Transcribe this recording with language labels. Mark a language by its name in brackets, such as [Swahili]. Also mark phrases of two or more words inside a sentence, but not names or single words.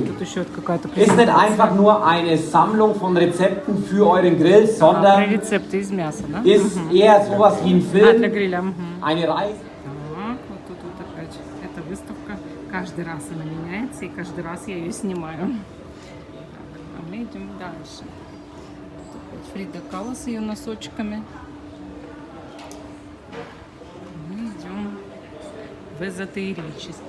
[Russian] Тут еще вот какая-то [German] Ist nicht einfach nur eine Sammlung von Rezepten für euren Grill, sondern [Russian] рецепты из мяса, да? [German] ist eher sowas wie ein [Russian] Для [German] Film, [Russian] гриля. [German] eine Reise. [Russian] Так, вот тут вот опять эта выставка. Каждый раз она меняется, и каждый раз я ее снимаю. Так, а мы идем дальше. Тут опять Фрида Кало с ее носочками. Мы идем в эзотерический.